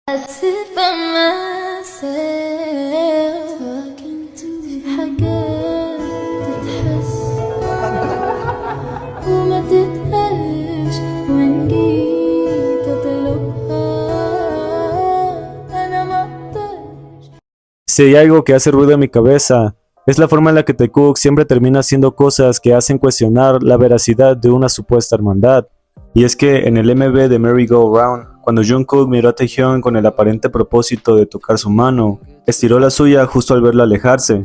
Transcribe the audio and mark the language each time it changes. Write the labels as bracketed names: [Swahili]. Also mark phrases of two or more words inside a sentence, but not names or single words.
[English] sit by myself talking to [Arabic] حاجات تتحس وما تتقالش وإن جيت أطلبها أنا مقدرش. [Spanish] Si hay algo que hace ruido en mi cabeza, es la forma en la que Taekook siempre termina haciendo cosas que hacen cuestionar la veracidad de una supuesta hermandad. Y es que en el MV de Merry Go Round, cuando Jungkook miró a Taehyun con el aparente propósito de tocar su mano, estiró la suya justo al verla alejarse.